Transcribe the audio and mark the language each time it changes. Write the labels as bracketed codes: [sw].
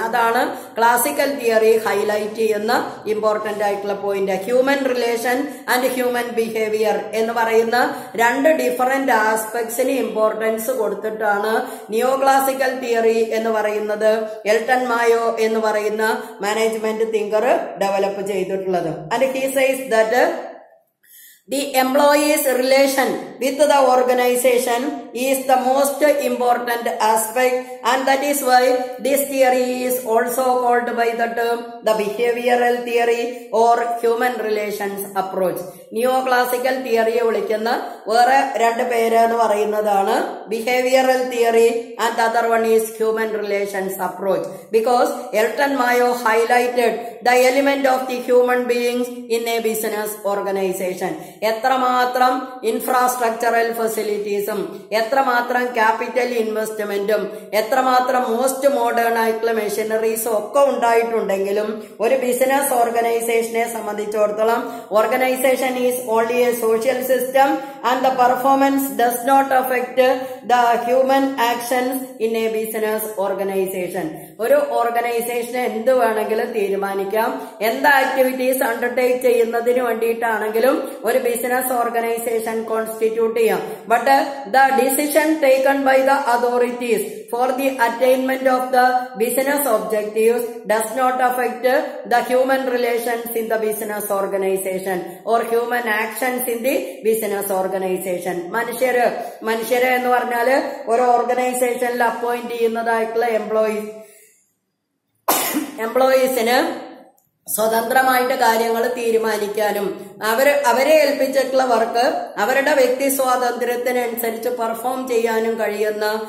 [ml] അതാണ് classical theory highlight ചെയ്യുന്ന important ആയിട്ടുള്ള point. Human relation and human behaviour എന്ന് പറയുന്ന രണ്ട് ഡിഫറന്റ് ആസ്പെക്ട്സിന് ഇമ്പോർട്ടൻസ് കൊടുത്തിട്ടാണ് നിയോ ക്ലാസിക്കൽ തിയറി എന്ന് പറയുന്നത് എൽട്ടൺ മായോ എന്ന് പറയുന്ന മാനേജ്മെന്റ് തിങ്കർ ഡെവലപ്പ് ചെയ്തിട്ടുള്ളത്. [en] And he says that the employee's relation with the organization is the most important aspect, and that is why this theory is also called by the term the behavioral theory or human relations approach. [ml] Neoclassical തിയറിയെ വിളിക്കുന്ന വേറെ രണ്ട് പേര് എന്ന് പറയുന്നതാണ് behavioural theory [en] And other one is human relations approach. Because Elton Mayo highlighted the element of the human beings in a business organisation. [ml] എത്രമാത്രം infrastructural ഫെസിലിറ്റീസും എത്രമാത്രം capital ഇൻവെസ്റ്റ്മെന്റും എത്രമാത്രം മോസ്റ്റ് മോഡേൺ ആയിട്ടുള്ള മെഷീനറീസും ഒക്കെ ഉണ്ടായിട്ടുണ്ടെങ്കിലും ഒരു ബിസിനസ് ഓർഗനൈസേഷനെ സംബന്ധിച്ചിടത്തോളം organisation [en] is only a social system and the performance does not affect the human actions in a business organization. [ml] ഒരു ഓർഗനൈസേഷന് എന്ത് വേണമെങ്കിലും തീരുമാനിക്കാം, എന്ത് ആക്ടിവിറ്റീസ് അണ്ടർടേക്ക് ചെയ്യുന്നതിന് വേണ്ടിയിട്ടാണെങ്കിലും ഒരു ബിസിനസ് ഓർഗനൈസേഷൻ കോൺസ്റ്റിറ്റ്യൂട്ട് ചെയ്യാം. [en] But the decision taken by the authorities for the attainment of the business objectives does not affect the human relations in the business organization or human actions in the business organization. [ml] മനുഷ്യര് എന്ന് പറഞ്ഞാല് ഒരു ഓർഗനൈസേഷനിൽ appoint ചെയ്യുന്നതായിട്ടുള്ള എംപ്ലോയീസിന് സ്വതന്ത്രമായിട്ട് കാര്യങ്ങൾ തീരുമാനിക്കാനും അവരെ ഏൽപ്പിച്ചിട്ടുള്ള work അവരുടെ വ്യക്തി സ്വാതന്ത്ര്യത്തിനനുസരിച്ച് പെർഫോം ചെയ്യാനും കഴിയുന്ന